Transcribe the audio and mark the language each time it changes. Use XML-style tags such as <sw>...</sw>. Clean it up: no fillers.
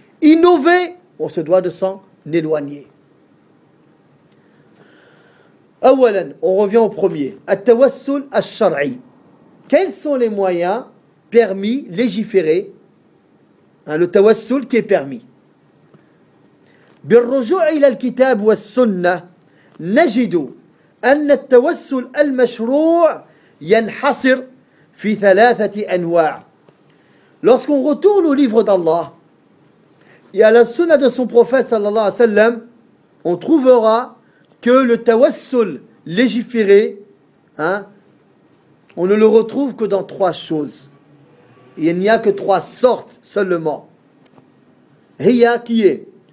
<fr>Innové, on se doit de s'en éloigner. On revient au premier.</fr> <ar>At-tawassul ash-shar'i.</ar> <fr>Quels sont les moyens permis, légiférés, hein, le tawassul qui est permis?</fr> <ar>بالرجوع إلى الكتاب والسنة نجد أن التوسل المشروع ينحصر في ثلاثة أنواع.</ar> <fr>Lorsqu'on retourne au livre d'Allah et à la sunna de son prophète</fr> <ar>صلى الله عليه وسلم,</ar> <fr>on trouvera que le tawassul légiféré, hein, on ne le retrouve que dans trois choses. Il n'y a que trois sortes seulement. Hiya qui est.</fr>